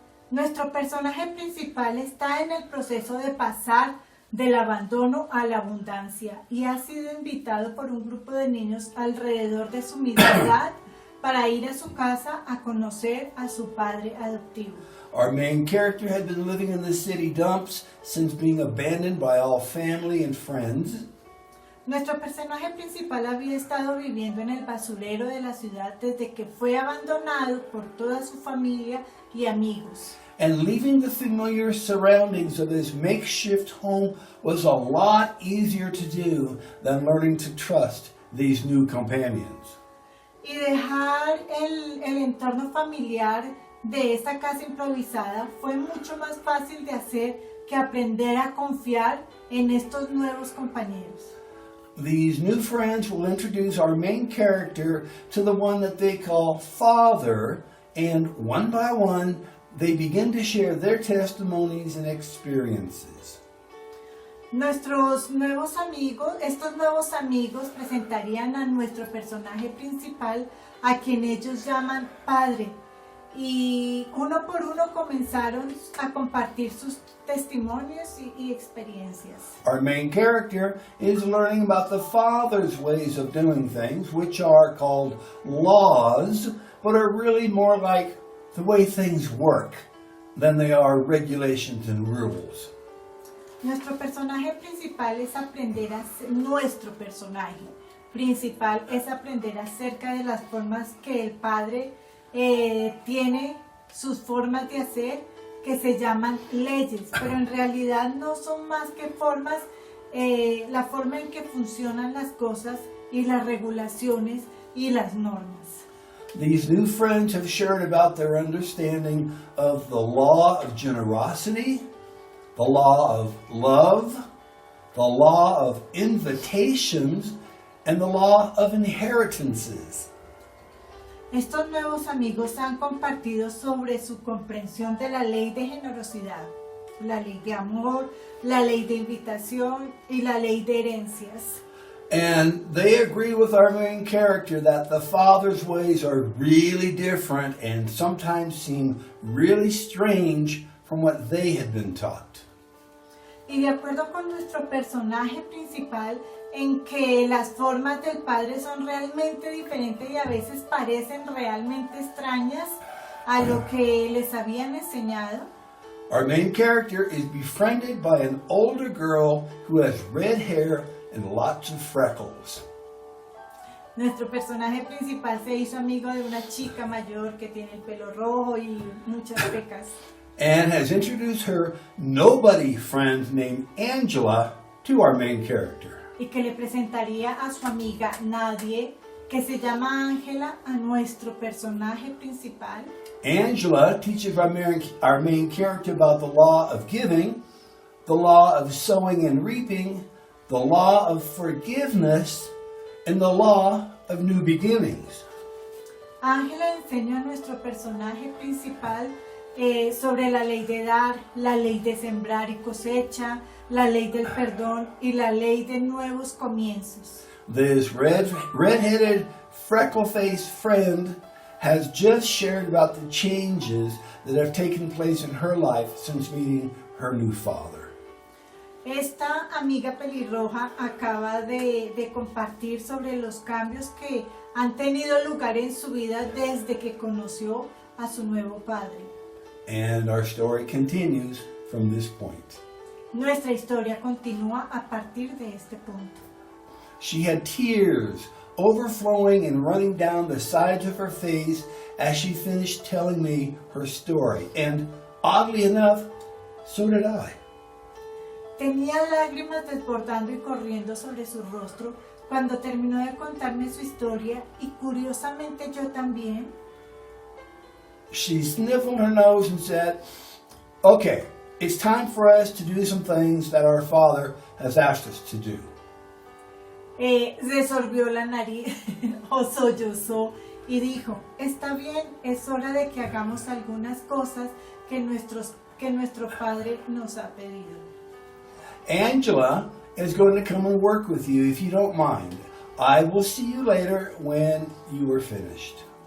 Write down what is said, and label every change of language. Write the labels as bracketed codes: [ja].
[es] Nuestro personaje principal está en el proceso de pasar del abandono a la abundancia y ha sido invitado por un grupo de niños alrededor de su misma edad para ir a su casa a conocer a su padre adoptivo. [en] Our main character had been living in the city dumps since being abandoned by all family and friends. [es] Nuestro personaje principal había estado viviendo en el basurero de la ciudad desde que fue abandonado por toda su familia y amigos. [en] And leaving the familiar surroundings of his makeshift home was a lot easier to do than learning to trust these new companions. [es] Y dejar el entorno familiar de esta casa improvisada fue mucho más fácil de hacer que aprender a confiar en estos nuevos compañeros. [en] These new friends will introduce our main character to the one that they call Father, and one by one, they begin to share their testimonies and experiences. [es] Estos nuevos amigos presentarían a nuestro personaje principal, a quien ellos llaman Padre, y uno por uno comenzaron a compartir sus testimonios y experiencias. [en] Our main character is learning about the Father's ways of doing things, which are called laws, but are really more like the way things work than they are regulations and rules. [es] Nuestro personaje principal es aprender nuestro personaje principal es aprender acerca de las formas que el Padre tiene, sus formas de hacer, que se llaman leyes, pero en realidad no son más que formas, la forma en que funcionan las cosas y las regulaciones y las normas. [en] These new friends have shared about their understanding of the law of generosity, the law of love, the law of invitations, and the law of inheritances. [es] Estos nuevos amigos han compartido sobre su comprensión de la ley de generosidad, la ley de amor, la ley de invitación y la ley de herencias. [en] And they agree with our main character that the Father's ways are really different and sometimes seem really strange from what they had been taught. [es] Y de acuerdo con nuestro personaje principal, en que las formas del Padre son realmente diferentes y a veces parecen realmente extrañas a lo que les habían enseñado. [en] Our main character is befriended by an older girl who has red hair and lots of freckles. [es] Nuestro personaje principal se hizo amigo de una chica mayor que tiene el pelo rojo y muchas pecas. [en] And has introduced her nobody friend named Angela to our main character. [es] Y que le presentaría a su amiga Nadie, que se llama Ángela, a nuestro personaje principal. [en] Angela teaches our main character about the law of giving, the law of sowing and reaping, the law of forgiveness, and the law of new beginnings. [es] Ángela enseña a nuestro personaje principal sobre la ley de dar, la ley de sembrar y cosecha, la ley del perdón y la ley de nuevos comienzos. [en] This red-headed, freckle-faced friend has just shared about the changes that have taken place in her life since meeting her new father. [es] Esta amiga pelirroja acaba de compartir sobre los cambios que han tenido lugar en su vida desde que conoció a su nuevo padre. [en] And our story continues from this point. [es] Nuestra historia continúa a partir de este punto. [en] She had tears overflowing and running down the sides of her face as she finished telling me her story. And oddly enough, so did I. [es] Tenía lágrimas desbordando y corriendo sobre su rostro cuando terminó de contarme su historia y curiosamente yo también. [en] She sniffled her nose and said, "Okay, it's time for us to do some things that our Father has asked us to do." [es] Se sorbió la nariz o sollozó y dijo, está bien, es hora de que hagamos algunas cosas que nuestro Padre nos ha pedido. [en] Angela is going to come and work with you if you don't mind. I will see you later when you are finished.